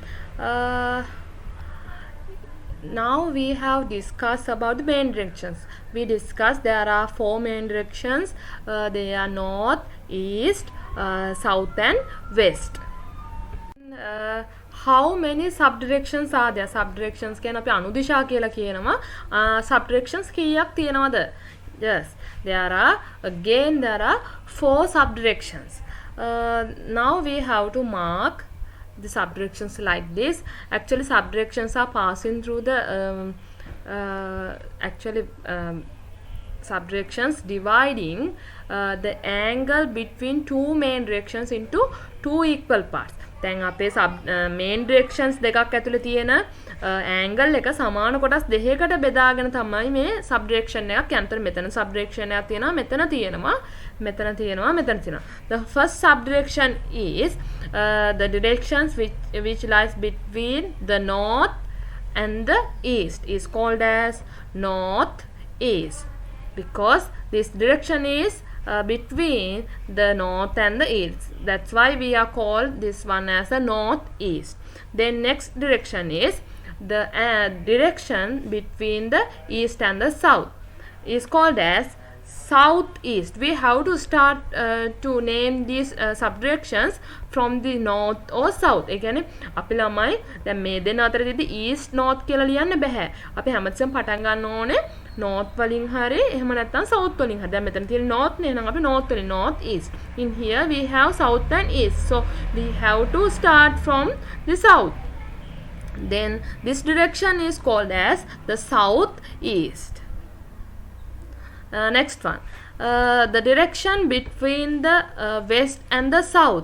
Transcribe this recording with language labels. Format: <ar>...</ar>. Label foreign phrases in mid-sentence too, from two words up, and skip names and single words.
<en>Now we have discussed about the main directions. We discussed there are four main directions. They are north, east, south and west. How many subdirections are there?</en> <si>Subdirections කියන අපි අනුදිශා කියලා කියනවා. Subdirections කීයක් තියෙනවද?</si> <en>Yes, there are four subdirections. Now we have to mark the subdirections like this. Actually subdirections are passing through the subdirections dividing the angle between two main directions into two equal parts.</en> <si>දැන් අපේ</si> <en>main directions</en> <si>දෙකක් ඇතුලේ තියෙන angle එක සමාන කොටස් දෙකකට බෙදාගෙන තමයි මේ subdirection එකක් යන්නේ. මෙතන subdirection එකක් තියෙනවා, මෙතන තියෙනවා, මෙතන තියෙනවා, මෙතන තියෙනවා.</si> <en>The first subdirection is the directions which lies between the north and the east is called as northeast, because this direction is between the north and the east. That's why we are called this one as a northeast. Then next direction is the direction between the east and the south is called as southeast. We have to start to name these subdirections from the north or south.</en> <si>ඒ කියන්නේ අපි ළමයි දැන් මේ දෙන අතරේදී</si> <en>east north</en> <si>කියලා ලියන්න බෑ. අපි හැමතිස්සෙම පටන් ගන්න ඕනේ north වලින් හරි එහෙම නැත්නම් south වලින් හරි. දැන් මෙතන තියෙන north නේ, එහෙනම් අපි north වලින්</si> <en>north east. In here we have south and east. So we have to start from the south. Then this direction is called as the southeast. Next one, the direction between the west and the south.</en>